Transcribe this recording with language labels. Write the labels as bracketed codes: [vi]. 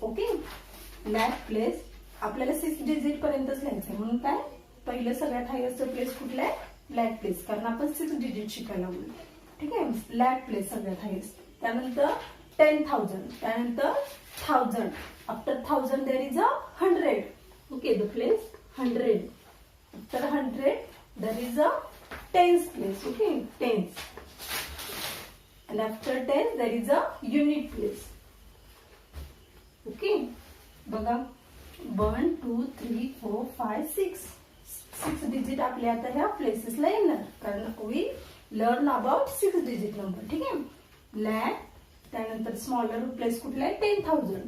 [mr] Okay, lakh place आपल्याला 6 digit पर्यंतच लिहायचंय, म्हणून काय पहिलं सगळ्यात हायेस्ट प्लेस कुठला आहे, लॅक प्लेस, कारण आपण 6 डिजिट शिकायला लागलो. ठीक आहे, लॅक प्लेस सगळ्यात हायेस्ट. त्यानंतर 10,000, त्यानंतर 1000. [en] After 1000 there is a 100. Okay, the place 100. After 100 there is a tens place. Okay, tens. And after tens there is a unit place. [mr] Okay, बघा 1 2 3 4 5 6 डिजिट आपल्या आता ह्या प्लेसेसला येणार, कारण [en] We learn about 6 digit number. [mr] ठीक आहे, लॅक. त्यानंतर स्मॉलर प्लेस कुठला आहे, 10,000.